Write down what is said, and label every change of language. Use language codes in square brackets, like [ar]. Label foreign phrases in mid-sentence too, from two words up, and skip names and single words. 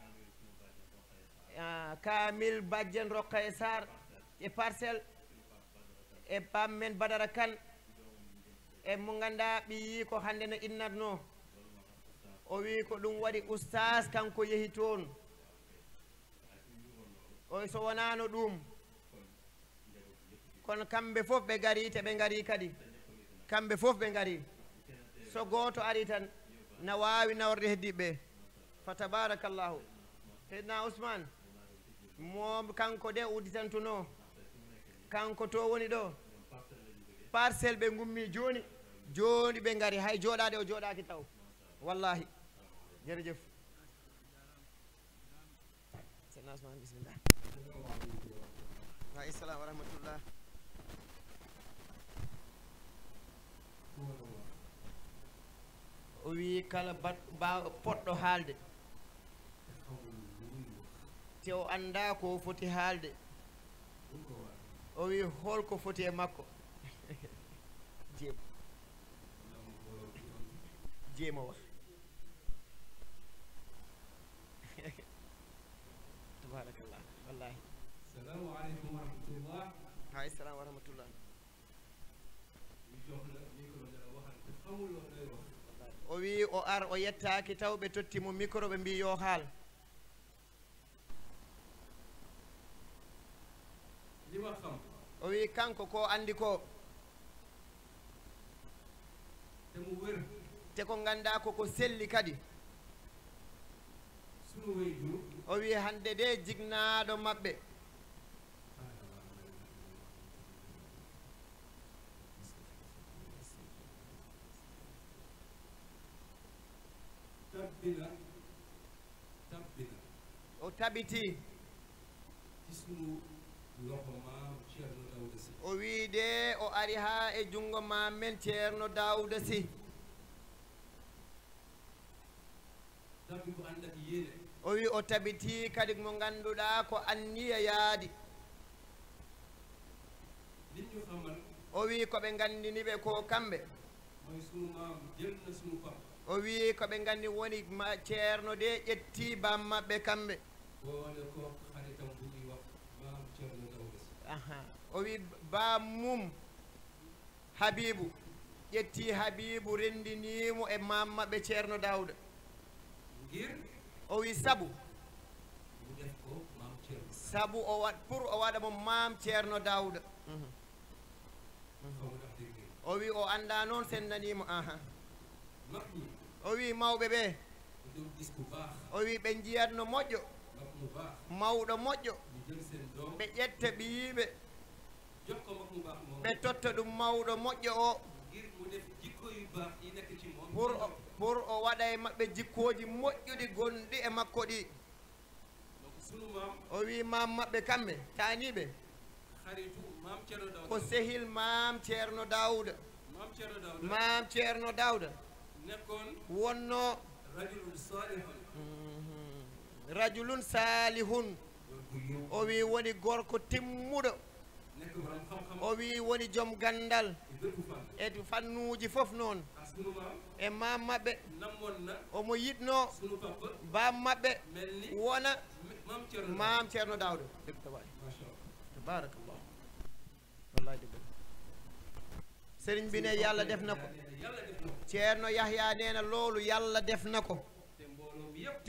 [ff] Kamil Badiane Rokhaya Sarr e Parcelles e pammen Badara Kane e mo ganduɗa ɓiyi ko hande no innatno o wi ko ɗum waɗi oustas kanko yeehi toon o so wonano ɗum kono kamɓe fof ɓe gari te ɓe gari kadi kamɓe fof ɓe gari so goto ari tan na wawi nawrde heddiɓe fa tabarakallahu seydna Ousmane moom kanko de udditantuno kanko to woni ɗo parcelle ɓe gummi joni joni ɓe ngari hay jooɗade o jooɗaki taw wallahi jerejef [ar] seydna Ousmane bisimillah wa issalam wa rahmatullah [ff] o wi kala poɗɗo haalde te o anda ko foti haalde o wi holko foti e makko jeemo wax tabarakallah wallahi [ar] assalamu aleykum wa rahmatullah hay salam wa rahmatullah [ff] o wi o ar o yettaki taw ɓe tottimo micro ɓe mbi yo haal [wo] lima xam [ff] o wi kanko ko andi ko [wo] te mu wér [ff] te ko ganda koko selli kadi [wo] sunu wayjur [ff] o wi hande de jignaɗo maɓɓe tabbina o tabiti [wo] ci sunu loxo maam Ceerno Daouda Sy [ff] o wi de o ari ha e jungo ma men Ceerno Daouda Sy tabbi ko andaki yéene o wi o tabiti kadi mo ganduɗa ko anniya yaadi [wo] nit ñu xamal [ff] o wi koɓe gandiniɓe ko kamɓe [wo] mooy sunu maam jël na sunu pap [ff] o wi koɓe gandi woni Ceerno de ƴetti bam maɓɓe kamɓe [wo] boole ko xaritam bu ñuy wax maam Ceerno Daouda Sy [ff] aha o wi bam mum Habibou ƴetti Habibou rendinimo e mam maɓɓe Ceerno Daouda [wo] ngir [ff] o wi sabu [wo] mu def ko maam Ceerno [ff] sabu o wat pour o waɗa mo mam Ceerno Daouda [wo] xamu ndax dégg ngeen [ff] o wi o anda noon sen nanimo aha [wo] mag ñi [ff] o wi mawɓe ɓe [wo] ñu doon gis ku baax [ff] o wi ɓe jiyatno moƴƴo [wo] mag mu baax [ff] mawɗo moƴƴo [wo] ñu jël seen doom [ff] ɓe ƴetta ɓiyiɓe [wo] jox ko mag mu baax moom [ff] ɓe totta ɗum mawɗo moƴƴo o [wo] ngir mu def jikko yu baax yi nekk ci moom [ff] pour o waɗa e maɓɓe jikkoji moƴƴuɗi gonɗi e makko ɗi [wo] donc sunu maam [ff] o wi mam maɓɓe kamɓe taniɓe [wo] xaritu maam Ceerno Daouda [ff] ko sehil mam Ceerno Daouda [wo] maam Ceerno Daouda [ff] mam Ceerno Daouda [wo] nekkoon [ff] wonno [ar] rajulun salihun rajulun salihun [ff] o wi woni gorko timmuɗo [wo] nekk borom xam-xam [ff] o wi woni joom gandal [wo] e bépp fan [ff] e fannuji fof noon [wo] ak sunu maam [ff] e mam maɓɓe [wo] namoon na [ff] omo yiɗno [wo] sunu papa [ff] bam maɓɓe [wo] mel ni [ff] wona [wo] maam Ceerno [ff] mam Ceerno Daouda dëgg tabaay [ar] macha allah [wo] tabarakallah wallahi dëgg sëriñ bi ne yàlla def na ko yàlla def na ko Ceerno Yahya nee na loolu yàlla def na ko te mbooloo mi yëpp